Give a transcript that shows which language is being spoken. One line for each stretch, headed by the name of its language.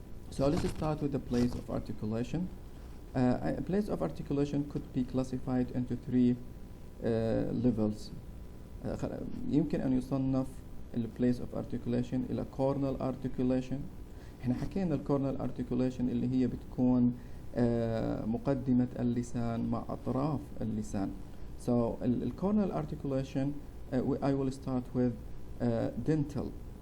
English: So let's start with the place of articulation. A place of articulation could be classified into 3 levels.
Arabic: يمكن أن يصنف place of articulation إلى cornal articulation. احنا حكينا الcornal articulation اللي هي بتكون مقدمة اللسان مع أطراف اللسان.
English: So the cornal articulation I will start with dental.